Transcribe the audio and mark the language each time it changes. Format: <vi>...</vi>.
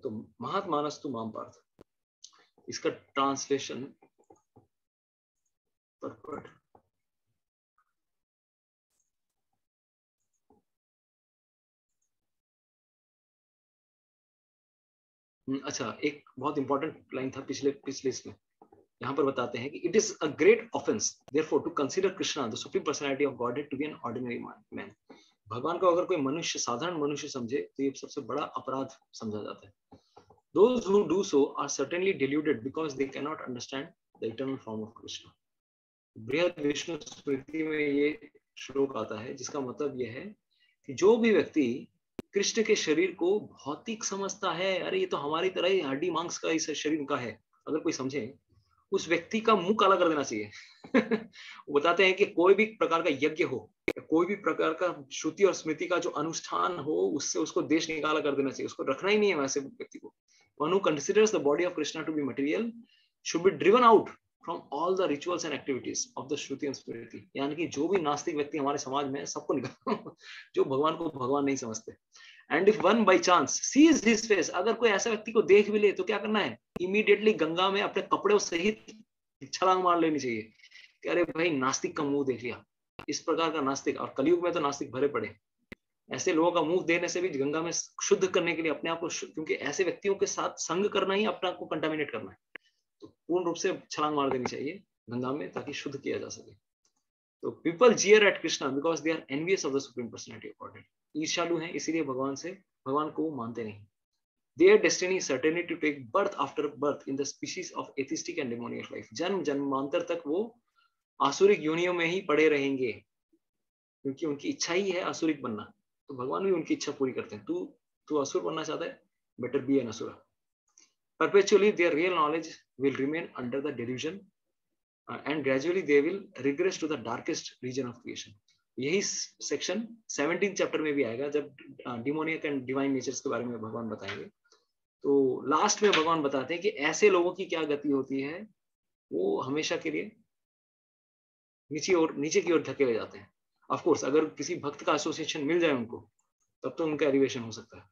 <hi>तो महात्मानस्तु मां पार्थ, इसका ट्रांसलेशन परपट, अच्छा एक बहुत इंपॉर्टेंट लाइन था पिछले इसमें, यहाँ पर बताते हैं कि</hi> <en>It is a great offence therefore to consider Krishna the supreme personality of Godhead to be an ordinary man.</en> <hi>भगवान को अगर कोई मनुष्य, साधारण मनुष्य समझे तो ये सबसे बड़ा अपराध समझा जाता है।</hi> <en>Those who do so are certainly deluded because they cannot understand the eternal form of Krishna।</en> <hi>बृहद विष्णु स्मृति में ये श्लोक आता है, जिसका मतलब यह है कि जो भी व्यक्ति कृष्ण के शरीर को भौतिक समझता है, अरे ये तो हमारी तरह ही हड्डी मांस का इस शरीर का है, अगर कोई समझे, उस व्यक्ति का मुंह काला कर देना चाहिए। वो बताते हैं कि कोई भी प्रकार का यज्ञ हो, कोई भी प्रकार का श्रुति और स्मृति का जो अनुष्ठान हो, उससे उसको देश निकाला कर देना चाहिए, उसको रखना ही नहीं है वैसे व्यक्ति को।</hi> <en>One who considers the body of Krishna to be material should be driven out from all the rituals and activities of the Shruti and Smriti।</en> <hi>यानी कि जो भी नास्तिक व्यक्ति हमारे समाज में है, सबको निकालो जो भगवान को भगवान नहीं समझते।</hi> <en>And if one by chance sees his face,</en> <hi>अगर कोई ऐसा व्यक्ति को देख भी ले तो क्या करना है? Immediately गंगा में अपने कपड़े सहित छलांग मार लेनी चाहिए कि अरे भाई नास्तिक का मुंह देख लिया। इस प्रकार का नास्तिक, और कलयुग में तो नास्तिक भरे पड़े, ऐसे लोगों का मुंह देने से भी गंगा में शुद्ध करने के लिए अपने आप को, क्योंकि ऐसे व्यक्तियों के साथ संग करना ही अपने आप को कंटामिनेट करना है, तो पूर्ण रूप से छलांग मार देनी चाहिए गंगा में ताकि शुद्ध किया जा सके। तो people</hi> <en>jeer at Krishna because they are envious of the supreme personality of Godhead.</en> <hi>ईर्ष्यालु हैं, इसीलिए भगवान को मानते नहीं.</hi> <en>Their destiny is certainly to take birth after birth in the species of atheistic and demoniac life.</en> <hi>जन्म जन्मांतर तक वो आसुरिक योनियों में ही पड़े रहेंगे, क्योंकि उनकी इच्छा ही है आसुरिक बनना. तो भगवान भी उनकी इच्छा पूरी करते हैं. तू असुर बनना चाहता है,</hi> <en>better be an asura. Perpetually their real knowledge will remain under the delusion and gradually they will regress to the darkest region of creation.</en> <hi>यही सेक्शन 17 चैप्टर में भी आएगा, जब डिमोनियक एंड डिवाइन नेचर्स के बारे में भगवान बताएंगे. तो लास्ट में भगवान बताते हैं कि ऐसे लोगों की क्या गति होती है, वो हमेशा के लिए नीचे की ओर धकेले जाते हैं. ऑफ कोर्स अगर किसी भक्त का एसोसिएशन मिल जाए उनको, तब तो उनका एलिवेशन हो सकता है.</hi>